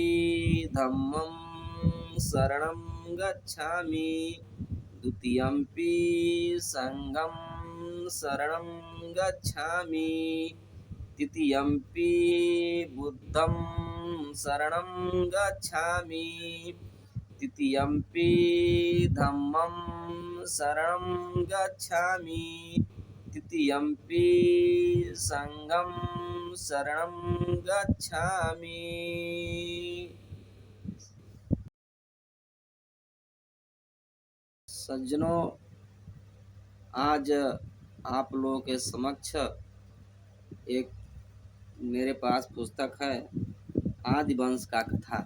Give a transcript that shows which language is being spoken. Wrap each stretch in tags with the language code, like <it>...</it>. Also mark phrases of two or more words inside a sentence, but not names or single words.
<pi>धम्मं शरणं गच्छामि द्वितीयंपि संघं शरणं गच्छामि तृतीयंपि बुद्धं शरणं गच्छामि तृतीयंपि धम्मं शरणं गच्छामि तृतीयंपि संघं शरणं गच्छामि।</pi> <hi>सज्जनों, आज आप लोगों के समक्ष एक मेरे पास पुस्तक है आदिवंश का कथा।</hi>